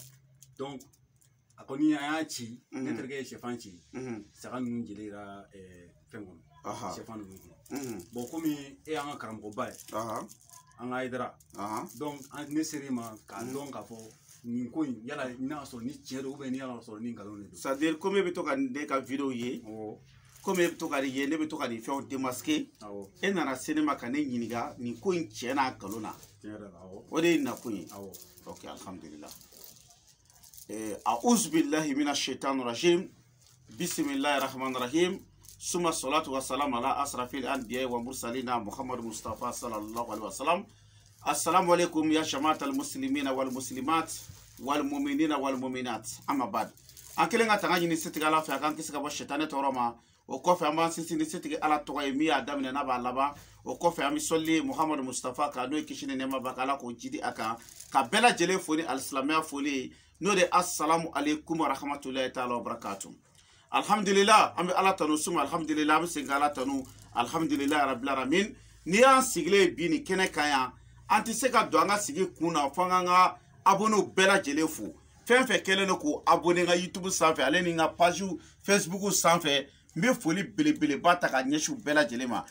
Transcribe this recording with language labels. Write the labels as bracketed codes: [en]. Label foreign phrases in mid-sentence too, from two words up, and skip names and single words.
[bm] Donc a kɔni an y'a ci, ne terikɛ ye sɛfan ci, saga ninnu jeli yera fɛn kɔnɔ, sɛfan ninnu kɔnɔ. Bon komi e y'an ka karamɔgɔba ye, an ka Hayidara, donc ne ser'i ma k'a dɔn k'a fɔ nin ko in yala n'a sɔrɔ ni tiɲɛ don ni yala sɔrɔ ni nkalon de don. [fr] C'est à dire comme [bm] e bɛ to ka ne ka video ye, comme e bɛ to ka ye, ne bɛ to ka nin fɛnw démasquer, e nana se ne ma ka ne ɲininka nin ko in tiɲɛ n'a nkalon na. O de ye nakun ye. [ar] Ok, alhamdulillah. أعوذ بالله من الشيطان الرجيم. بسم الله الرحمن الرحيم. ثم الصلاة والسلام على أشرف الأنبياء والمرسلين محمد مصطفى صلى الله عليه وسلم. السلام عليكم يا جماعة المسلمين والمسلمات والمؤمنين والمؤمنات. أما بعد. [bm] An kelen ka tanga ɲini setigi Ala fɛ a k'an kisi ka bɔ sitani tɔɔrɔ ma. O kɔfɛ an b'an sinsin ni setigi Ala tɔgɔ ye min y'a daminɛ n'a b'a laban. O kɔfɛ an bɛ sɔli Muhammad Mustafa kan n'o ye kisi ni nɛɛma b'a kan Ala k'o jidi a kan. Ka bɛɛ lajɛlen fo ni alisilamɛya foli ye n'o de [ar] السلام عليكم ورحمة الله تعالى وبركاته. [bm] Alhamdulillah, an bɛ Ala tanu suma alhamdulillah, an bɛ segin Ala tanu [ar] الحمد لله رب العالمين. [bm] N'i y'an sigilen bi nin kɛnɛ kan yan, an tɛ se ka don an ka sigi kun na fo an ka abonnew bɛɛ lajɛlen fo. Fɛn fɛn kɛlen don k'o abonné n ka YouTube sanfɛ ale ni n ka page Facebook sanfɛ, n bɛ foli belebeleba ta ka ɲɛsin u bɛɛ lajɛlen ma.